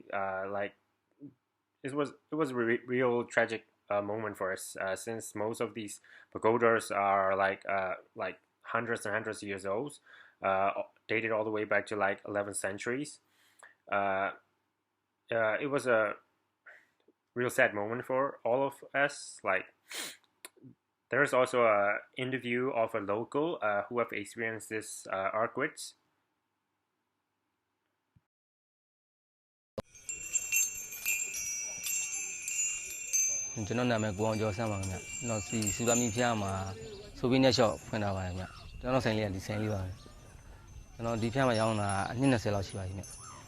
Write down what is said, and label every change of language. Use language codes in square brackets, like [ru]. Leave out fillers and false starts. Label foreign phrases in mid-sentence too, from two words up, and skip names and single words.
[en] Like it was a real tragic moment for us, since most of these pagodas are like hundreds and hundreds of years old, uh, dated all the way back to like 11th centuries. Uh, it was a real sad moment for all of us. Like there's also a interview of a local who have experienced this earthquakes. [my] ကျွန်တော်နာမည်ကိုအောင်ကျော်ဆန်းပါခင်ဗျကျွန်တော်စီစူပါမီဖျားမှာဆိုပြီးနဲ့ရှော့ဖွင့်ထားပါတယ်ခင်ဗျကျွန်တော်ဆိုင်လေးကဒီဆိုင်လေးပါပဲကျွန်တော်ဒီဖျားမှာရောင်းတာအနှစ်20လောက်ရှိပါပြီခင်ဗျ